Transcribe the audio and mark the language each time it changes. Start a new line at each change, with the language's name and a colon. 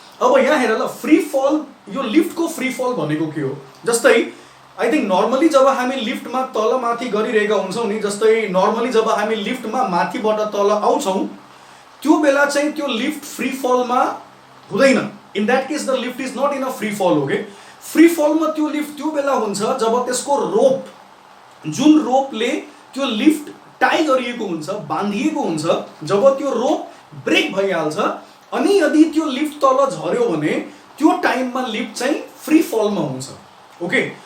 Nepali: अब यहाँ हेर ल, फ्री फल, यो लिफ्टको फ्री फल भनेको के हो? जस्तै आई थिंक नर्मली जब हामी लिफ्टमा तल माथि गरिरहेका हुन्छौं नि, जस्तै नर्मली जब हामी लिफ्टमा माथिबाट तल आउँछौं त्यो बेला चाहिँ त्यो लिफ्ट फ्री फलमा हुँदैन।
English: In that case the lift is not in a free fall, okay.
Nepali: फ्री फलमा त्यो लिफ्ट त्यो बेला हुन्छ जब त्यसको रोप, जुन रोपले त्यो लिफ्ट टाई गरिएको हुन्छ, बाँधिएको हुन्छ, जब त्यो रोप ब्रेक भइहाल्छ अनि यदि त्यो लिफ्ट तल झर्यो भने त्यो टाइममा लिफ्ट चाहिँ फ्री फलमा हुन्छ, ओके।